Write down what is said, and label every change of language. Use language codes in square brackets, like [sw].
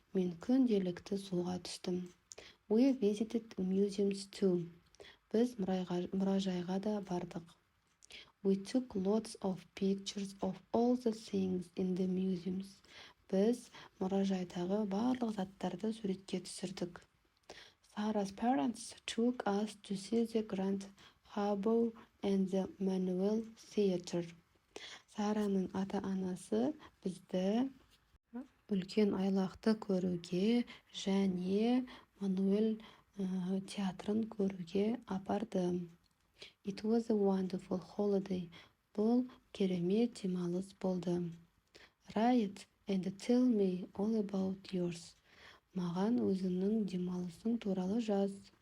[kk] Мен күнделікті суға түстім. [en] We visited museums too. [kk] Біз мұражайға да бардық. [en] We took lots of pictures of all the things in the museums. [kk] Біз мұражайдағы барлық заттарды суретке түсірдік. [en] Sarah's parents took us to see the Grand Harbour and the Manuel Theatre. [kk] Сараның ата-анасы бізді үлкен айлақты көруге және Мануэль театрын көруге апарды. [en] It was a wonderful holiday. [kk] Бұл керемет демалыс болды. [en] Write and tell me all about yours. [kk] Маған өзіңнің демалысың туралы жаз.